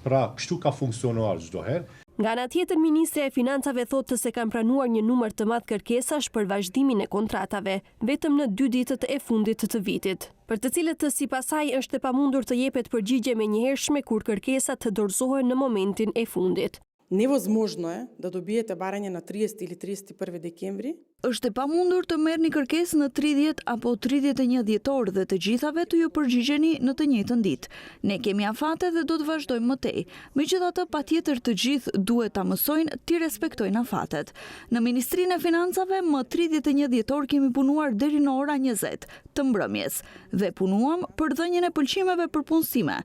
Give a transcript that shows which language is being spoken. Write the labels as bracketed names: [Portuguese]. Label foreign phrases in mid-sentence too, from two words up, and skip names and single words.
[Albanian] Pra, kështu ka funksionuar çdo herë. Nga ana tjetër, Ministrja e Financave thotë se kanë pranuar një numër të madh kërkesash për vazhdimin e kontratave, vetëm në 2 ditët e fundit të vitit, për të cilët sipas saj është e pamundur të jepet përgjigje menjëhershme kur kërkesat të dorëzohen në momentin e fundit. [Macedonian] Невозможно е да добиете барање на 30 или 31 декември. [Albanian] Është e pamundur të merrni kërkesë në 30 apo 31 dhjetor dhe të gjithave të ju përgjigjeni në të njëjtën ditë. Ne kemi afate dhe do të vazhdojmë më tej. Megjithatë, patjetër të gjithë duhet ta mësojnë të respektojnë afatet. Në Ministrinë e Financave më 31 dhjetor kemi punuar deri në ora 20 të mbrëmjes dhe punuam për dhënien e pëlqimeve për punësime.